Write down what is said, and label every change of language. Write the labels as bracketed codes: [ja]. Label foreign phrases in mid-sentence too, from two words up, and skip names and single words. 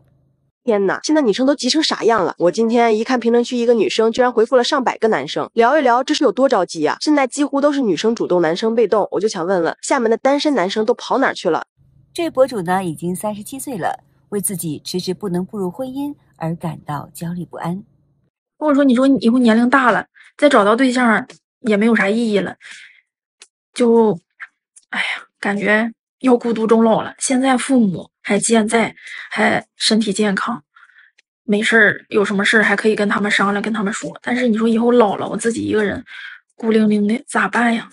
[zh] 天哪，现在女生都急成啥樣了？我今天一看評論區，一個女生居然回復了上百個男生，聊一聊這是有多着急啊！現在幾乎都是女生主動，男生被動。我就想問問，廈門的單身男生都跑哪兒去了？這位博主呢，已經37歲了，為自己遲遲不能步入婚姻而感到焦慮不安。或者說，你說你以後年齡大了，再找到對象也沒有啥意義了，就，哎呀，感覺要孤獨終老了。現在父母還健在，還身體健康，沒事有什麼事還可以跟他們商量，跟他們說。但是你说以後老了，我自己一個人孤零零的咋辦呀？